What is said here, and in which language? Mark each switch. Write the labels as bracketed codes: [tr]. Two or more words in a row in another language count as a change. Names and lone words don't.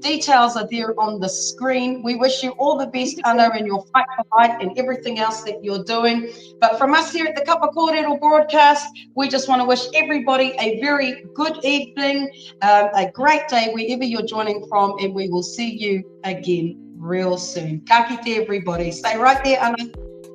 [en] Details are there on the screen. We wish you all the best, Ana, in your fight for light and everything else that you're doing. But from us here at the Cuppa Korero broadcast, we just want to wish everybody a very good evening, a great day wherever you're joining from, and we will see you again real soon. [mi] Ka kite, [en] everybody. Stay right there, Ana.